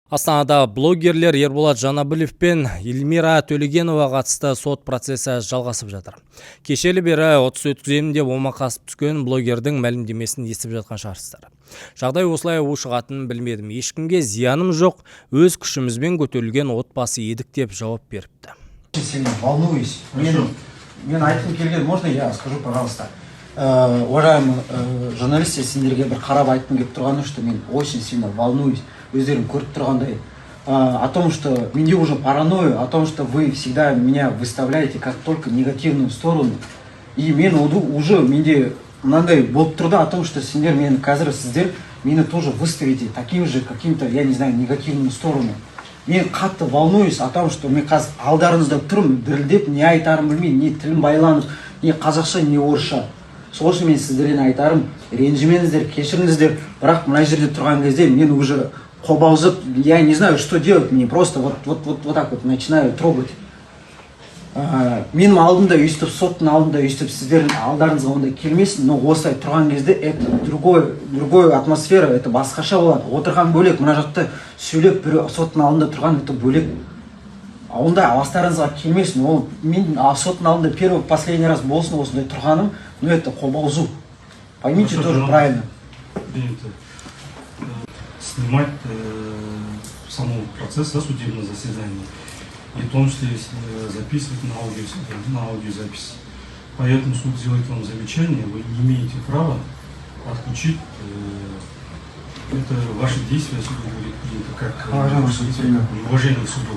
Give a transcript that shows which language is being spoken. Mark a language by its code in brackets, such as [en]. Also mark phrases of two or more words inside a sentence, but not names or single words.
[kk] Астанада блогерлер Ерболат Жанабилов пен Эльмира Төлегенова қатысты сот процесі жалғасып жатыр. Кешелі бері 30 өткіземін деп омақасып түскен блогердің мәлімдемесін естіп жатқан шығарсыздар. Жағдай осылай ушығатынын білмедім. Ешкімге зияным жоқ, өз күшімізбен көтерілген отбасы едік деп жауап беріпті. [ru] Сильно волнуюсь. [kk] Мен айтқым келген, [ru] можно я скажу, пожалуйста. Уважаемые журналисты, [kk] сендерге бір қарап айтқым келіп тұрғаны, что мен [ru] очень сильно волнуюсь. [kk] Өздерің көріп тұрғандай, [ru] о том, что менде уже паранойя, о том, что вы всегда меня выставляете как только негативную сторону. И [kk] мен уже менде мынандай болып тұрды [ru] о том, что [kk] сендер мені қазір сіздер мені [ru] тоже выставите таким же каким-то, я не знаю, негативную сторону. [kk] Мен қатты [ru] волнуюсь о том, что [kk] мен қазір алдарыңызда тұрмын, дірілдеп, не айтарым білмеймін, не тілім байланып, не қазақша, не орысша. Сол үшін мен сіздерден айтарым, ренжімеңіздер, кешіріңіздер, бірақ мына жерде тұрған кезде мен уже қобалжып, [ru] я не знаю, что делать, мне просто вот так вот начинаю трогать. [kk] Менің алдымда өйстіп, соттың алдында өйстіп, сіздердің алдарыңызға ондай келмесін, но осылай тұрған кезде [ru] это другой атмосфера, [kk] это басқаша болады. Отырған бөлек, мына жақта сөйлеп, бір соттың алдында тұрған это бөлек. Ондай авастарыңызға келмесін, ол мен соттың алдында [ru] первый, последний раз [kk] болсын осындай тұрғаным, [ru] но это [kk] қобалжу. [ru] Поймите тоже правильно. Снимать само процесс судебного заседания, и в том числе записывать на аудиозапись. Поэтому суд делает вам замечание, вы не имеете права отключить это ваши действия, суду будет принято как уважение к суду.